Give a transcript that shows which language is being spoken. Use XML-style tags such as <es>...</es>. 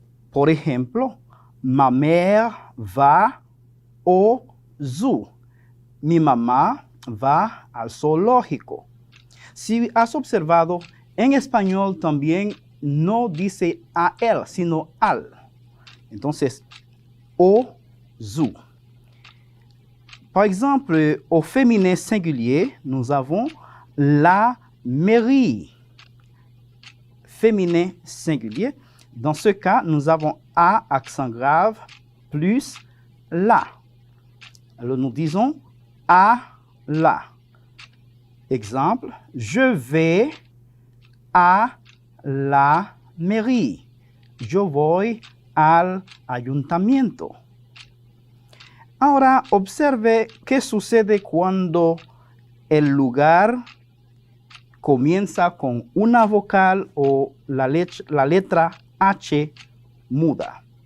<es>Por ejemplo,</es> <fr>ma mère va au zoo.</fr> <es>Mi mamá va al zoológico. Si has observado, en español también no dice a él, sino al. Entonces,</es> <fr>au zoo. Par exemple, au féminin singulier, nous avons la mairie. Féminin singulier, Dans ce cas, nous avons A accent grave plus la. Alors nous disons à la. Exemple, je vais a la mairie.</fr> <es>Yo voy al ayuntamiento. Ahora observe qué sucede cuando el lugar comienza con una vocal o la letra H muda.</es>